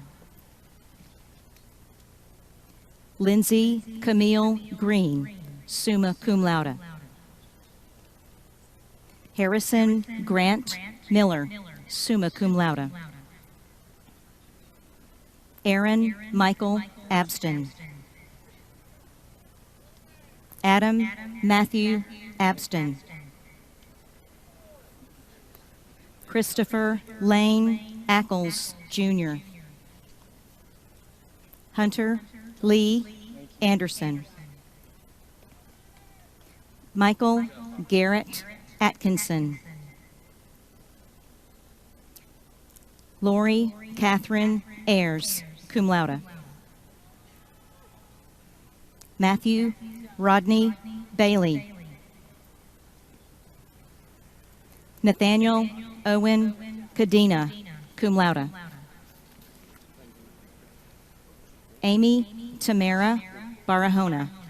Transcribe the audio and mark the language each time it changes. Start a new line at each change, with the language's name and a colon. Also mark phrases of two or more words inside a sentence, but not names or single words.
English: Lindsay Camille Green,
Latin: summa cum laude.
English: Harrison Grant Miller,
Latin: summa cum laude.
English: Aaron Michael Abston. Adam Matthew Abston. Christopher Lane Ackles, Jr. Hunter Lee Anderson. Michael Garrett Atkinson. Lori Catherine Ayers,
Latin: cum laude.
English: Matthew Rodney Bailey. Nathaniel Owen Cadena,
Latin: cum laude.
English: Amy Tamara Barahona.